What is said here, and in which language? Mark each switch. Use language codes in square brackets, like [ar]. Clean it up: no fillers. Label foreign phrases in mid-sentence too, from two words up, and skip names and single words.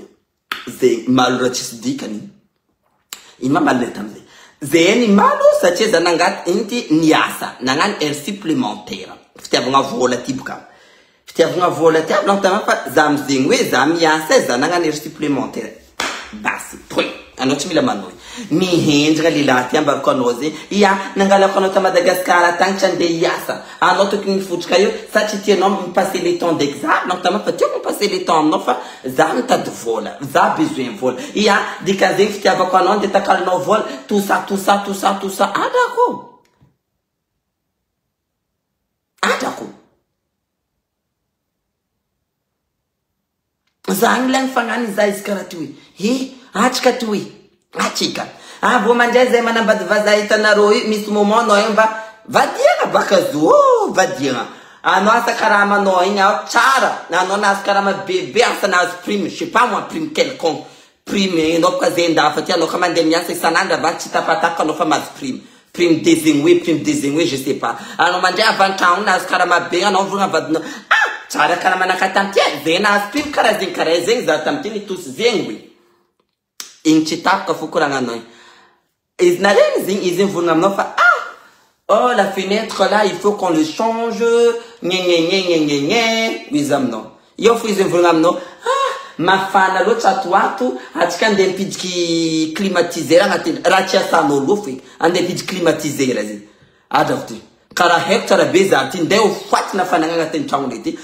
[mg] Zay malo raha tsisy dikany. Ino ma malo tamizay. Zay ny malo satria za nangaty inty niasa nagnano [fr] heure supplémentaire. [mg] Fitiavagna vola ty boka. Fitiavagna vola ty avy tama fa za amizegny hoe za miasa za nagnano [fr] heure supplémentaire. [mg] Basi, point. Anao tsy mila manohy. Mihendrika lehilahy ty ambarako anao zegny. Ia, nangalako anao ta Madagasikara tagny tsy andeha hiasa. Anao tokony mifotroka eo satria tianao mipasser [fr] le temps d'examen. [mg] Anao tama fa tiako mipasser [fr] le temps [mg] aminao fa za mitady vola. Za besoin vola. Ia, dikan'izegny fitiavako anao andeha takalinao vola. [fr] Tout ça. [mg] Adako. Za ny lagny fagnany za izy karaha ty hoe. Atsika ty hoe. Atsika. Vao mandray zay manambady vazaha hitanareo io misy moment anao io mba vadiagna baka zo. Vadiagna. Anao asa karaha manao igny ao tsara. Anao nahazo karaha bebe asa nahazo prime. [fr] Je sais pas moi prime quelconque. [mg] Prime anao boka zay ndafa ty anao ka mandeha miasa isan'andro va tsy tapataka anao fa mahazo prime. [fr] Prime désigné, je sais pas. [mg] Anao mandray avantragno nahazo karaha be anao vorogna vadinao. Tsara karaha manakatanty zay nahazo prime karaha zegny za tamty nitosy zegny hoe. Igny tsy tapaka fokoragnanao. Izy nareny zegny izy vorogna aminao fa [fr] oh la fenêtre là il faut qu'on le change. [mg] Izy aminao. Io fo izy vorogna aminao. Mafana loatra ato atsika andeha mipidiky climatiseur agnaty raha tsy asanao lofo e. Andeha mipidiky climatiseur zegny. Adrako ty. Karaha haiko tsara be za ty ndeha ho fatina fanagna agnatin'ny tragnonay ty.